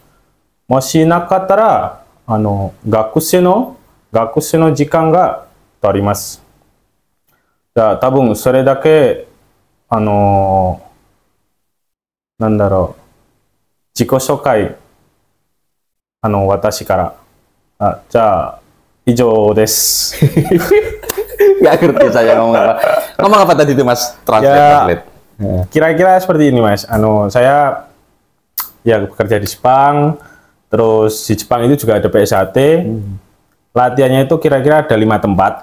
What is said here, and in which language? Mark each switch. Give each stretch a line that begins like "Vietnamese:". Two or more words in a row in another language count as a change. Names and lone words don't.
Japanese: もしなかったら学生の時間が取ります。じゃあ多分それだけ自己紹介私からじゃあ以上です。
Indonesian: Nggak ngerti saya ngomong apa tadi itu Mas? Translate. Kira-kira seperti ini Mas. Saya ya bekerja di Jepang, terus di Jepang itu juga ada PSHT. Latihannya itu kira-kira ada 5 tempat.